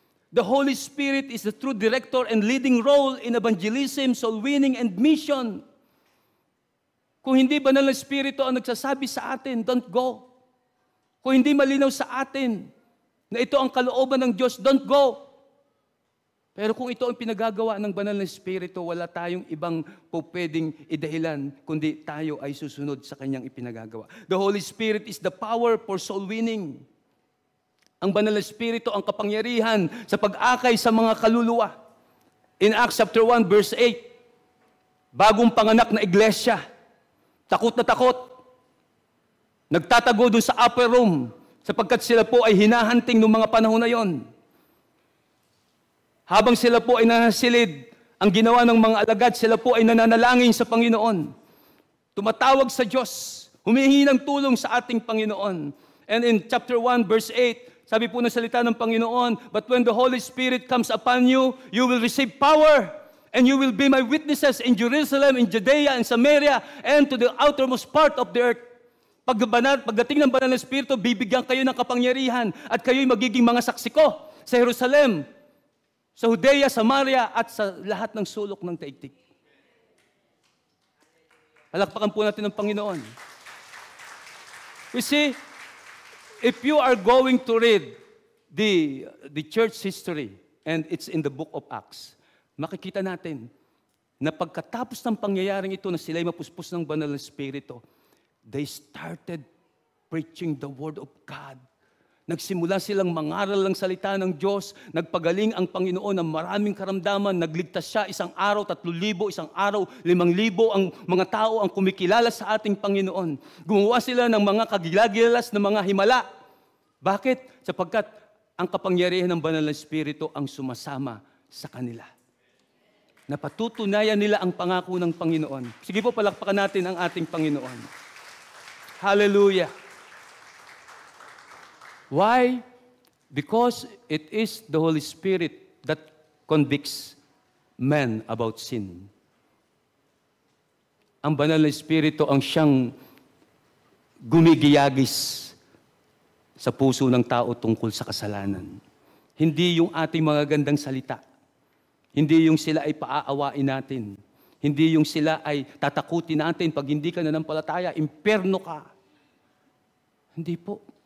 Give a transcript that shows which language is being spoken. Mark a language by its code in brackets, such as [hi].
[en] The Holy Spirit is the true director and leading role in evangelism, soul winning, and mission. [tl] Kung hindi banal na Espiritu ang nagsasabi sa atin, [en] don't go. [tl] Kung hindi malinaw sa atin na ito ang kalooban ng Diyos, [en] don't go. [tl] Pero kung ito ang pinagagawa ng banal na Espiritu, wala tayong ibang pwedeng idahilan, kundi tayo ay susunod sa Kanyang ipinagagawa. [en] The Holy Spirit is the power for soul winning. [tl] Ang banal na Espiritu ang kapangyarihan sa pag-akay sa mga kaluluwa. [en] In Acts chapter 1 verse 8, [tl] bagong panganak na iglesia, takot na takot, nagtatago doon sa upper room sapagkat sila po ay hinahanting noong mga panahon na yon. Habang sila po ay nahasilid, ang ginawa ng mga alagad, sila po ay nananalangin sa Panginoon. Tumatawag sa Diyos, humihingi ng tulong sa ating Panginoon. [en] And in chapter 1 verse 8, [tl] sabi po ng salita ng Panginoon, [en] but when the Holy Spirit comes upon you, you will receive power, and you will be my witnesses in Jerusalem, in Judea, in Samaria, and to the outermost part of the earth. [tl] Pagdating ng banal na Espiritu, bibigyan kayo ng kapangyarihan, at kayo'y magiging mga saksi ko sa Jerusalem, sa Judea, Samaria, at sa lahat ng sulok ng daigdig. Palakpakan po natin ng Panginoon. [en] We see, if you are going to read the church history, and it's in the book of Acts, [tl] makikita natin na pagkatapos ng pangyayaring ito na sila'y mapuspos ng banal na Espiritu, [en] they started preaching the Word of God. [tl] Nagsimula silang mangaral ng salita ng Diyos, nagpagaling ang Panginoon ng maraming karamdaman, nagligtas siya 1 araw, 3,000, 1 araw, 5,000 ang mga tao ang kumikilala sa ating Panginoon. Gumawa sila ng mga kagilagilas na mga himala. Bakit? Sapagkat ang kapangyarihan ng banal na Espiritu ang sumasama sa kanila. Napatutunayan nila ang pangako ng Panginoon. Sige po, palakpakan natin ang ating Panginoon. Hallelujah! [en] Why? Because it is the Holy Spirit that convicts men about sin. [tl] Ang banal na Espiritu ang siyang gumigiyagis sa puso ng tao tungkol sa kasalanan. Hindi yung ating mga gandang salita. Hindi yung sila ay paaawain natin. Hindi yung sila ay tatakutin natin pag hindi ka nanampalataya, imperno ka. Hindi po.